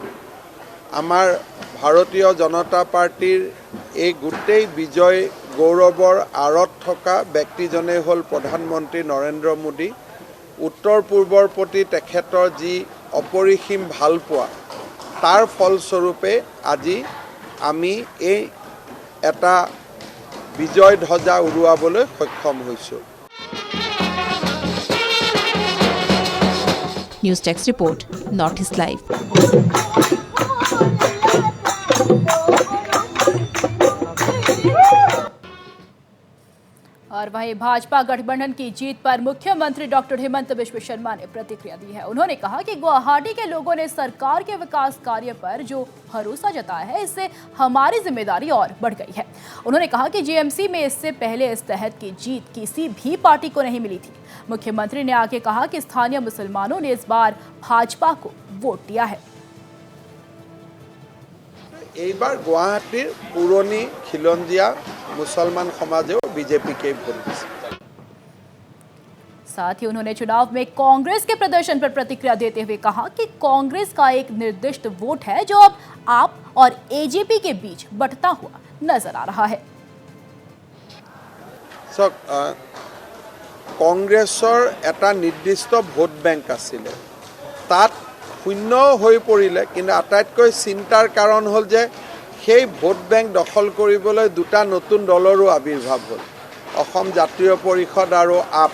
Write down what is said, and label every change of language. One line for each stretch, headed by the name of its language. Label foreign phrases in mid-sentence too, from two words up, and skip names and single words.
Assamese: আমাৰ ভাৰতীয় জনতা পাৰ্টিৰ এই গোটেই বিজয় গৌৰৱৰ আঁৰত থকা ব্যক্তিজনেই হ'ল প্ৰধানমন্ত্ৰী নৰেন্দ্ৰ মোদী। উত্তৰ পূৰ্বৰ প্ৰতি তেখেতৰ যি অপৰিসীম ভাল পোৱা তাৰ ফলস্বৰূপে আজি আমি এই এটা বিজয় ধ্বজা উৰুৱাবলৈ সক্ষম হৈছোঁ।
English: News desk report North East Live.
Hindi: और वहीं भाजपा गठबंधन की जीत पर मुख्यमंत्री डॉक्टर हेमंत बिश्व शर्मा ने प्रतिक्रिया दी है। उन्होंने कहा कि गुवाहाटी के लोगों ने सरकार के विकास कार्य पर जो भरोसा जताया है, इससे हमारी जिम्मेदारी और बढ़ गई है। उन्होंने कहा कि जीएमसी में इससे पहले इस तहत की जीत किसी भी पार्टी को नहीं मिली थी। मुख्यमंत्री ने आगे कहा कि स्थानीय मुसलमानों ने इस बार भाजपा को वोट दिया है।
Assamese: এইবাৰ গুৱাহাটীৰ পুৰণি খিলঞ্জীয়া মুছলমান সমাজেও বিজেপিকে ভোট দিছে।
Hindi: साथ ही उन्होंने चुनाव में कांग्रेस के प्रदर्शन पर प्रतिक्रिया देते हुए कहा कि कांग्रेस का एक निर्दिष्ट वोट है जो अब आप और एजेपी के बीच बंटता हुआ नजर आ रहा है।
Assamese: কংগ্ৰেছৰ এটা নিৰ্দিষ্ট
English: vote bank
Assamese: আছিলে, তাত শূন্য হৈ পৰিলে, কিন্তু আটাইতকৈ চিন্তাৰ কাৰণ হ'ল যে সেই
English: vote bank
Assamese: দখল কৰিবলৈ দুটা নতুন দলৰো আবিৰ্ভাৱ হ'ল, অসম জাতীয় পৰিষদ আৰু আপ।